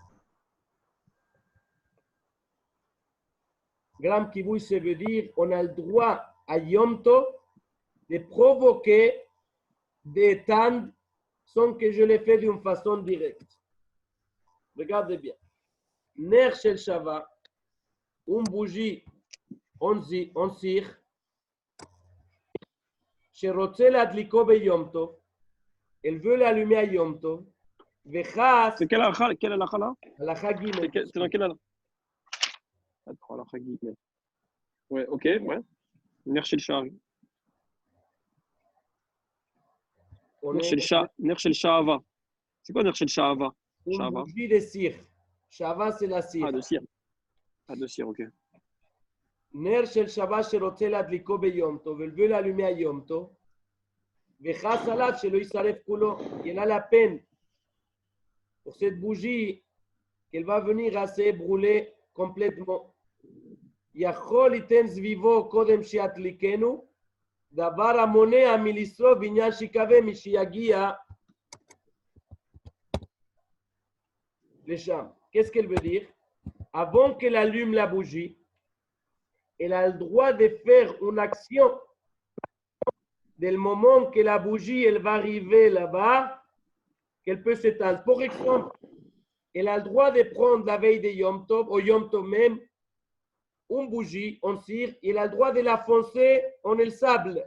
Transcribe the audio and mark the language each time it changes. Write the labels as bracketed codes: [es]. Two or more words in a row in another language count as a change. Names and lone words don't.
[he] גרם כיבוי, [fr] ça veut dire on a le droit à [he] יום טוב [fr] de provoquer des tentes sans que je les fasse d'une façon directe. Regardez bien. [he] נר של שעווה, [fr] une bougie, on cire, [he] שרוצה להדליקו ביום טוב, [fr] elle veut l'allumer à Yom Tov, וחס, C'est quelle halakha là? [he] הלכה ג' [fr] C'est dans quelle halakha? Attends, [he] הלכה גימל. [fr] Ouais, ok, ouais. [he] נר של שרי. נר של שעווה. [fr] C'est quoi [he] נר של שעווה? [fr] une bougie de cire. Shava, c'est la cire. Ah, de cire. Ah, de cire, ok. [he] נר של שבת שרוצה להדליקו ביום טוב, [fr] elle veut l'allumer à [he] יום טוב, וחס עליו שלא יישרף כולו. [fr] Il a la peine pour cette bougie qu'elle va venir à se brûler complètement. [he] יכול ליתן סביבו קודם שידליקנו, דבר המונע מלשרוף בעניין שיקווה משיגיע לשם. [fr] Qu'est-ce qu'elle veut dire? Avant qu'elle allume la bougie, elle a le droit de faire une action dès le moment que la bougie elle va arriver là-bas, qu'elle peut s'éteindre. Par exemple, elle a le droit de prendre la veille de [he] יום טוב, [fr] au [he] יום טוב [fr] même, une bougie en cire, elle a le droit de la foncer en le sable.